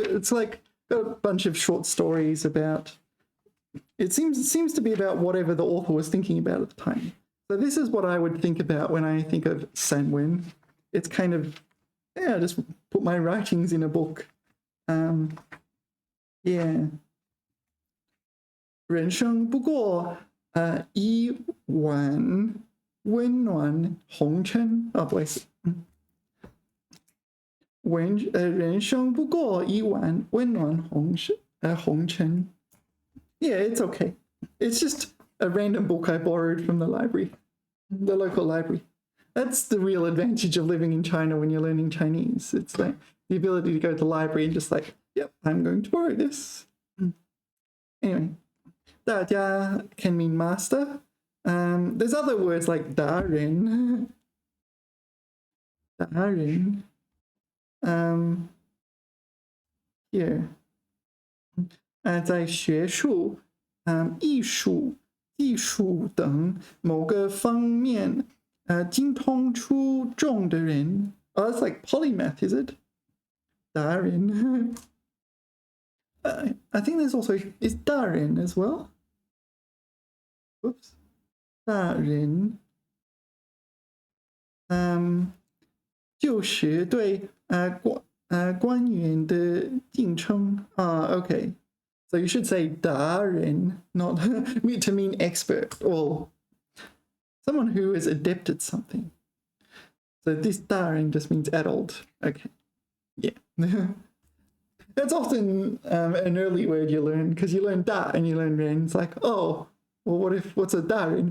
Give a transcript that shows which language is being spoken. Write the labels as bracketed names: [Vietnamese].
[English] It's like got a bunch of short stories about, it seems to be about whatever the author was thinking about at the time. So this is what I would think about when I think of sanwen. It's kind of, yeah, just put my writings in a book. Yeah. [Chinese] 人生不过一碗温暖红尘. [English] Oh, bless it. [Chinese] 人生不过一碗温暖红尘. [English] Yeah, it's okay. It's just a random book I borrowed from the library, the local library. That's the real advantage of living in China when you're learning Chinese. It's like the ability to go to the library and just like, yep, I'm going to borrow this. Anyway, 大家 can mean master. There's other words like 达人. [Chinese] 达人. [English] Here. [Chinese] 在学术、艺术、技术等某个方面精通出众的人. [English] Oh, that's like polymath, is it? [Chinese] 达人. [English] I think there's also, is 大人 as well? Whoops. 大人. [Chinese] 就是对官员的敬称啊 okay. [English] So you should say 达人 not to mean expert or someone who is adept at something. So this 达人 just means adult. Okay, yeah. That's often an early word you learn because you learn da and you learn ren. It's like, oh, well, what's a da ren?